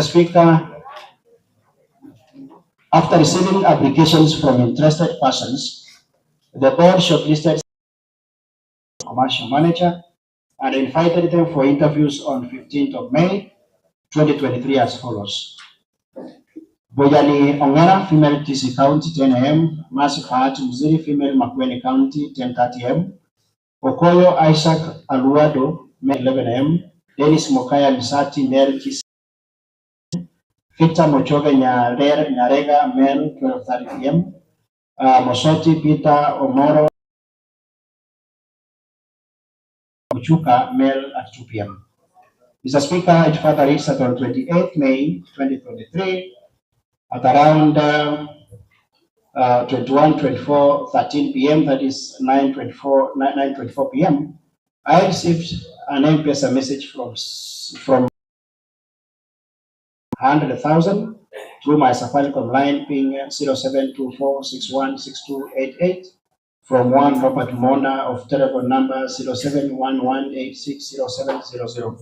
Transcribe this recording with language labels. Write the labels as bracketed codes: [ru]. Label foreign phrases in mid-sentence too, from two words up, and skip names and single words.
[en] Speaker, after receiving applications from interested persons, the board shortlisted a commercial manager and invited them for interviews on 15th of May 2023 as follows. Bojani Ongara, female KISII County, 10 a.m. Mercy Fahati Mziri, female Makueni County, 10:30 a.m. Okoyo Isaac Aluado, male, 11 a.m. Dennis Mokaya Misati, male KISII. Victor Mochoge Nyarega, male, 12:30 p.m. Mosoti Peter Omoro Ochuka, male, at 2 p.m. Mr. Speaker, it further reads that on 28 May 2023, at around 13 p.m., that is 9:24 p.m., I received an M-Pesa message from 100,000 through my Safaricom line ping 0724616288 from one Dr Monda of telephone number 0711860700.